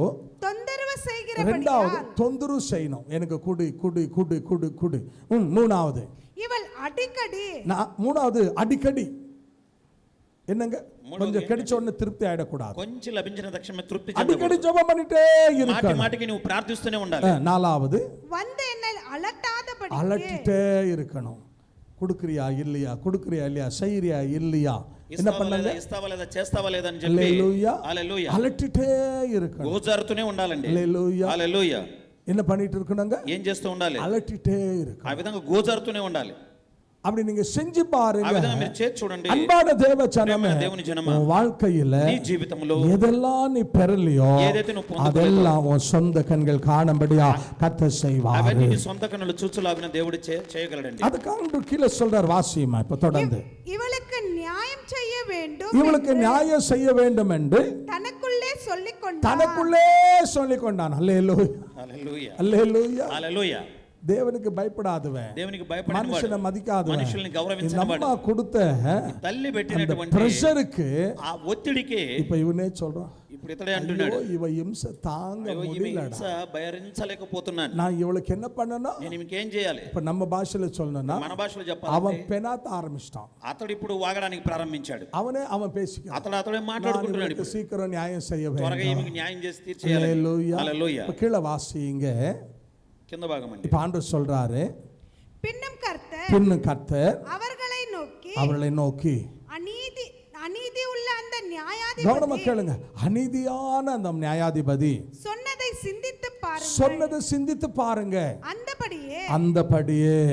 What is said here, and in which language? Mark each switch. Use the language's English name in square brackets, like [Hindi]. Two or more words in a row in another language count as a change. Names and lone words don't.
[Tamil] தொந்தரவு ரெண்டாவது செய்கிறபடியால் தொந்தரவு செய்யணும். எனக்கு குடு குடு குடு குடு குடு. மூணாவது இவள் அடிக்கடி மூணாவது அடிக்கடி. என்னங்க? கொஞ்சம் கிடைச்ச உடனே திருப்தி ஆயிடக்கூடாது. [Telugu] కొంచెం లభించిన తక్షణమే తృప్తి [Tamil] அடிக்கடி [Telugu] చెందకూడదు. [Tamil] ஜெபம் பண்ணிட்டே [Telugu] మాటి [Tamil] இருக்கணும். [Telugu] మాటికి నువ్వు ప్రార్థిస్తూనే ఉండాలి. [Tamil] நாலாவது வந்து என்னை அலட்டாதபடி அலட்டிட்டே இருக்கணும். கொடுக்குறியா இல்லையா, கொடுக்குறியா இல்லையா, செய்யறியா இல்லையா, என்ன பண்ணல? [Telugu] ఇస్తావా లేదా, చేస్తావా లేదా అని చెప్పి [Tamil] அல்லேலூயா. [Telugu] హల్లెలూయా [Tamil] அலட்டிட்டே இருக்கணும். [Telugu] గోజారుతూనే ఉండాలండి. [Tamil] அல்லேலூயா. [Telugu] హల్లెలూయా. [Tamil] என்ன பண்ணிட்டு இருக்கணுங்க? [Telugu] ఏం చేస్తూ ఉండాలి? [Tamil] அலட்டிட்டே இருக்கு. [Telugu] ఆ విధంగా గోజారుతూనే ఉండాలి. [Tamil] அப்படி நீங்க செஞ்சு [Telugu] ఆ [Tamil] பாருங்க. [Telugu] విధంగా మీరు చేసి చూడండి. [Tamil] அன்பான தேவ ஜனமே, [Telugu] ప్రియమైన దేవుని జనమా, [Tamil] உன் வாழ்க்கையில [Telugu] నీ జీవితంలో [Tamil] எதெல்லாம் நீ பெறலையோ [Telugu] ఏదైతే నువ్వు పొందుకోలేదో [Tamil] அதெல்லாம் உன் சொந்த கண்கள் காணும்படியா கர்த்தர் செய்வார். [Telugu] అవన్నీ నీ సొంత కన్నులు చూచులాగిన దేవుడు చేయగలడండి. [Tamil] அதுக்காக கீழே சொல்றார், வாசியமா இப்ப தொடர்ந்து. இவளுக்கு நியாயம் செய்ய வேண்டும் இவளுக்கு நியாயம் செய்ய வேண்டும் என்று தனக்குள்ளே சொல்லிக் கொண்டான். தனக்குள்ளே சொல்லிக் கொண்டான். அல்லேலூயா. [Telugu] హల్లెలూయా. [Tamil] அல்லேலூயா. [Telugu] హల్లెలూయా. [Tamil] தேவனுக்கு பயப்படாதவன், [Telugu] దేవునికి భయపడిన [Tamil] மனுஷனை [Telugu] వాడు, [Tamil] மதிக்காதவன், [Telugu] మనుషుల్ని [Tamil] இந்த [Telugu] గౌరవించిన [Tamil] அம்மா [Telugu] వాడు, [Tamil] கொடுத்த [Telugu] తల్లి [Tamil] அந்த [Telugu] పెట్టినటువంటి [Tamil] பிரஷருக்கு [Telugu] ఆ ఒత్తిడికి [Tamil] இப்ப ఇవనే சொல்றான், [Telugu] ఇప్పుడు ఇతడే అంటున్నాడు, [Tamil] ஐயோ, இவ இம்சை தாங்க [Telugu] అయ్యో, ఈ [Tamil] முடியலடா. [Telugu] హింస భరించలేకపోతున్నాను. [Tamil] நான் இவளுக்கு என்ன பண்ணணும்? [Telugu] నేను ఇంకేం చేయాలి? [Tamil] இப்ப நம்ம பாஷையில சொல்லணும்னா [Telugu] మన భాషలో [Tamil] அவன் [Telugu] చెప్పాలి, [Tamil] பெணாத்த ஆரம்பிச்சிட்டான். [Telugu] అతడు ఇప్పుడు వాగడానికి ప్రారంభించాడు. [Tamil] அவன் பேசிக்கிறான், [Telugu] అతడే [Tamil] நான் [Telugu] మాట్లాడుకుంటున్నాడు. [Tamil] இவளுக்கு சீக்கிரம் நியாயம் செய்ய [Telugu] త్వరగా [Tamil] வேண்டும். [Telugu] ఈమెకి న్యాయం చేసి తీర్చేయాలి. [Tamil] அல்லேலூயா. [Telugu] హల్లెలూయా. [Tamil] இப்ப கீழே வாசிங்க. [Telugu] కింద భాగం అండి. [Tamil] இப்ப ஆண்டவர் சொல்றாரு, பின்னும் கர்த்தர் பின்னும் கர்த்தர் அவர்களை நோக்கி நோக்கி அநீதி உள்ள அந்த கவனமா நியாயாதிபதி கேளுங்க, அநீதியான அந்த நியாயாதிபதி சொன்னதை சிந்தித்து பாருங்கள். சொன்னதை சிந்தித்து பாருங்க. அந்தபடியே